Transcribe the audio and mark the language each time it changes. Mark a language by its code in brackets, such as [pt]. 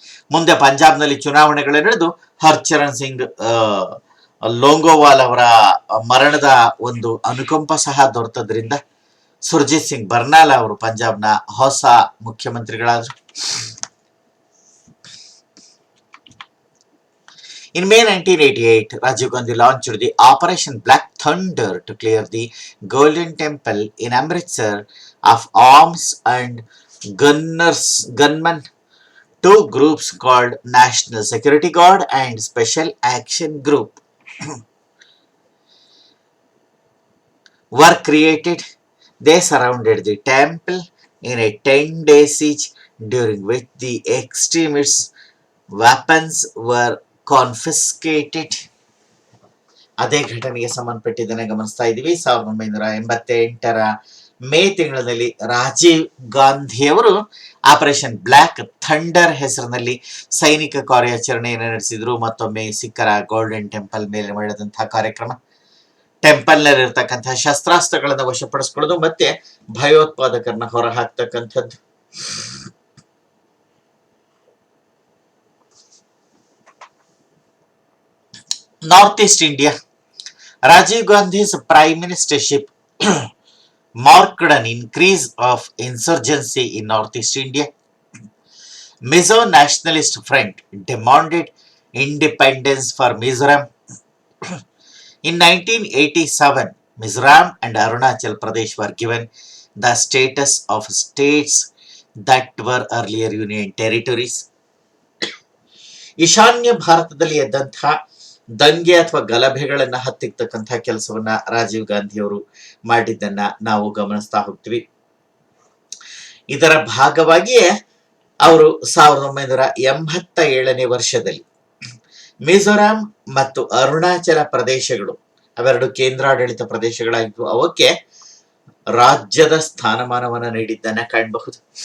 [kn] ಮುಂದೆ ಪಂಜಾಬ್ನಲ್ಲಿ ಚುನಾವಣೆಗಳು ನಡೆದು ಹರ್ಚರಣ್ ಸಿಂಗ್ ಲೋಂಗೋವಾಲ್ ಅವರ ಮರಣದ ಒಂದು ಅನುಕಂಪ ಸಹ ದೊರೆತದ್ರಿಂದ ಸುರ್ಜಿತ್ ಸಿಂಗ್ ಬರ್ನಾಲಾ ಅವರು ಪಂಜಾಬ್ನ ಹೊಸ ಮುಖ್ಯಮಂತ್ರಿಗಳಾದರು. [en] In May 1988, Rajiv Gandhi launched the Operation Black Thunder to clear the Golden Temple in Amritsar of arms and gunmen. Two groups called National Security Guard and Special Action Group were created. They surrounded the temple in a 10-day siege, during which the extremists' weapons were confiscated. [kn] ಅದೇ ಘಟನೆಗೆ ಸಂಬಂಧಪಟ್ಟಿದ್ದನ್ನು ಗಮನಿಸ್ತಾ ಇದ್ದೀವಿ. 1988ರ ಮೇ ತಿಂಗಳಲ್ಲಿ ರಾಜೀವ್ ಗಾಂಧಿಯವರು operation black thunder ಹೆಸರಿನಲ್ಲಿ ಸೈನಿಕ ಕಾರ್ಯಾಚರಣೆಯನ್ನು ನಡೆಸಿದ್ರು. ಮತ್ತೊಮ್ಮೆ ಸಿಖ್ಖರ ಗೋಲ್ಡನ್ ಟೆಂಪಲ್ ಮೇಲೆ ಮಾಡಿದಂತಹ ಕಾರ್ಯಕ್ರಮ, ಟೆಂಪಲ್ ನಲ್ಲಿ ಇರತಕ್ಕಂತಹ ಶಸ್ತ್ರಾಸ್ತ್ರಗಳನ್ನು ವಶಪಡಿಸ್ಕೊಳ್ಳೋದು ಮತ್ತೆ ಭಯೋತ್ಪಾದಕರನ್ನ ಹೊರ ಹಾಕ್ತಕ್ಕಂಥದ್ದು. [en] North east India. Rajiv Gandhi's prime ministership marked an increase of insurgency in northeast India. Mizo Nationalist Front demanded independence for Mizoram. In 1987, Mizoram and Arunachal Pradesh were given the status of states that were earlier union territories. [kn] ಈಶಾನ್ಯ ಭಾರತದಲ್ಲಿ ಎದ್ದಂತಹ ದಂಗೆ ಅಥವಾ ಗಲಭೆಗಳನ್ನ ಹತ್ತಿಕ್ಕತಕ್ಕಂತಹ ಕೆಲಸವನ್ನ ರಾಜೀವ್ ಗಾಂಧಿ ಅವರು ಮಾಡಿದ್ದನ್ನ ನಾವು ಗಮನಿಸ್ತಾ ಹೋಗ್ತೀವಿ. ಇದರ ಭಾಗವಾಗಿಯೇ ಅವರು 1987ನೇ ವರ್ಷದಲ್ಲಿ ಮಿಜೋರಾಂ ಮತ್ತು ಅರುಣಾಚಲ ಪ್ರದೇಶಗಳು ಅವೆರಡು ಕೇಂದ್ರಾಡಳಿತ ಪ್ರದೇಶಗಳಾಗಿದ್ದು ಅವಕ್ಕೆ ರಾಜ್ಯದ ಸ್ಥಾನಮಾನವನ್ನು ನೀಡಿದ್ದನ್ನ ಕಾಣಬಹುದು.